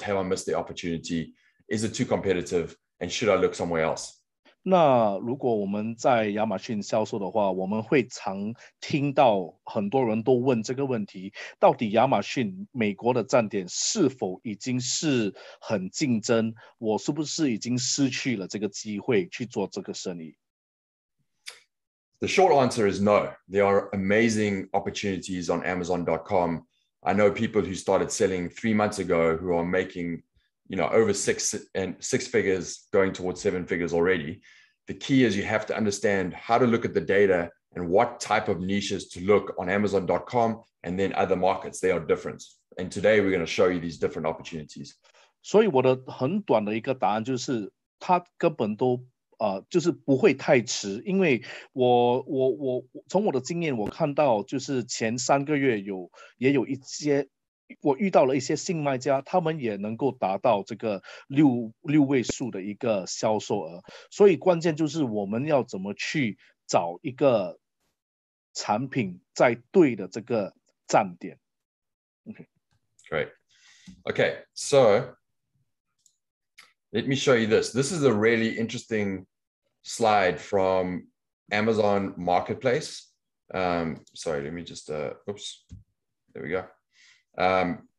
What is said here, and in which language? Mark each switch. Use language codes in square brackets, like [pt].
[en] Have I missed the opportunity? Is it too competitive? And should I look somewhere else? [zh] 那如果我们在亚马逊销售的话，我们会常听到很多人都问这个问题：到底亚马逊美国的站点是否已经是很竞争？我是不是已经失去了这个机会去做这个生意？ [en] The short answer is no. There are amazing opportunities on Amazon.com. I know people who started selling 3 months ago who are making, over six figures, going towards 7 figures already. The key is you have to understand how to look at the data and what type of niches to look on Amazon.com and then other markets. They are different. And today we're going to show you these different opportunities. [zh] 所以我的很短的一个答案就是，它根本都就是不会太迟，因为我从我的经验，我看到就是前3个月也有一些，我遇到了一些新卖家，他们也能够达到这个六位数的一个销售额。所以关键就是我们要怎么去找一个产品在对的这个站点。 [en] Okay. Great. Okay, so let me show you this. This is a really interesting slide from Amazon Marketplace. Sorry, let me just, oops, there we go.